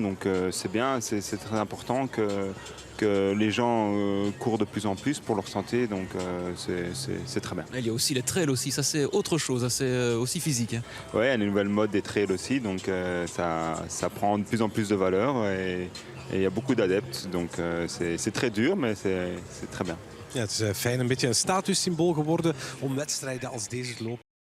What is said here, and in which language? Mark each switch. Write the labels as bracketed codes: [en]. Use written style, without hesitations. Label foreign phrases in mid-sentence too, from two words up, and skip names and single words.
[fr] Donc c'est bien, c'est très important que les gens courent de plus en plus pour leur santé. Donc c'est très bien. Il y a aussi les trails aussi, ça c'est autre chose, c'est aussi physique. Oui, il y a une nouvelle mode des trails aussi, donc ça prend de plus en plus de valeur. Et il y a beaucoup d'adeptes, donc c'est très dur, mais c'est très bien. [nl] Ja, het is fijn, een beetje een statussymbool geworden om wedstrijden als deze te lopen.